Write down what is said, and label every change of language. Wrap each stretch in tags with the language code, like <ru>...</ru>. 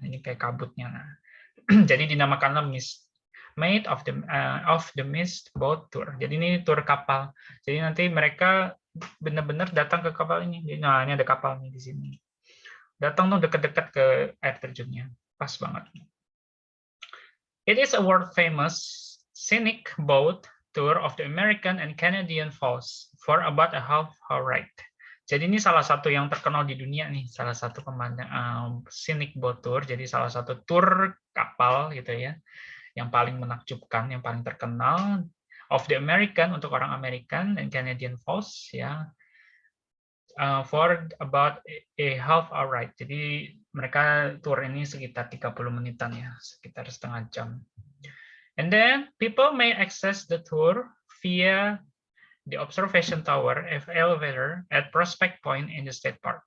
<id>Ini kayak kabutnya. Nah, jadi dinamakanlah mist.</id> <en>Made of the Mist Boat Tour.</en> <id>Jadi ini tour kapal. Jadi nanti mereka benar-benar datang ke kapal ini. Nah, ini ada kapal nih di sini. Datang tuh dekat-dekat ke air terjunnya. Pas banget.</id> <en>It is a world famous scenic boat tour of the American and Canadian Falls for about a half hour ride.</en> <id>Jadi ini salah satu yang terkenal di dunia nih, salah satu scenic boat tour. Jadi salah satu tour kapal gitu ya, yang paling menakjubkan, yang paling terkenal of the American untuk orang American and Canadian Falls ya.</id> <en>For about a half hour ride.</en> <id>Jadi mereka tour ini sekitar 30 menitan ya, sekitar setengah jam.</id> <en>And then people may access the tour via the observation tower elevator at Prospect Point in the State Park.</en>